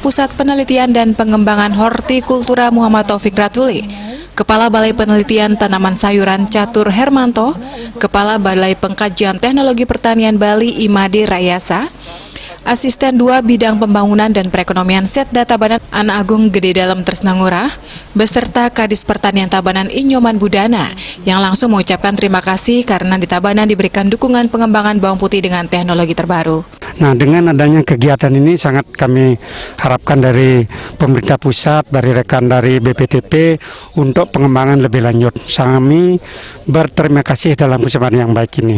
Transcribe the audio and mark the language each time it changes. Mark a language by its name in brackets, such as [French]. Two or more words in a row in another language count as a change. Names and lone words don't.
[Indonesian] Pusat Penelitian dan Pengembangan Hortikultura Muhammad Taufik Ratuli, Kepala Balai Penelitian Tanaman Sayuran Catur Hermanto, Kepala Balai Pengkajian Teknologi Pertanian Bali Imade Rayasa, Asisten 2 Bidang Pembangunan dan Perekonomian Setda Tabanan Ana Agung Gede Dalem Tresnangura, beserta Kadis Pertanian Tabanan Inyoman Budana yang langsung mengucapkan terima kasih karena di Tabanan diberikan dukungan pengembangan bawang putih dengan teknologi terbaru. Nah, dengan adanya kegiatan ini sangat kami harapkan dari pemerintah pusat, dari rekan dari BPTP untuk pengembangan lebih lanjut. Kami berterima kasih dalam kesempatan yang baik ini.